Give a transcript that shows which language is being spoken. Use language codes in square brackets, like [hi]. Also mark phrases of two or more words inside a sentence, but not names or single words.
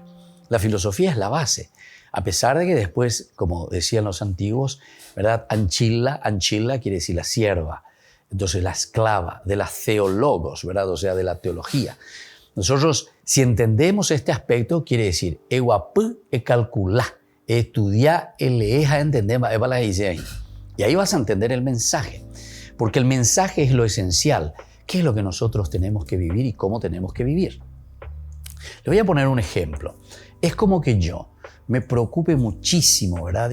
[es] La filosofía es la base, a pesar de que después, como decían los antiguos, ¿verdad? Anchilla quiere decir la sierva. Entonces, la esclava de las teólogos, ¿verdad? O sea, de la teología. Nosotros, si entendemos este aspecto, quiere decir, eguapú e calculá, estudiar, leer, entender, y ahí vas a entender el mensaje, porque el mensaje es lo esencial. ¿Qué es lo que nosotros tenemos que vivir y cómo tenemos que vivir? Le voy a poner un ejemplo. Es como que yo me preocupe muchísimo, ¿verdad?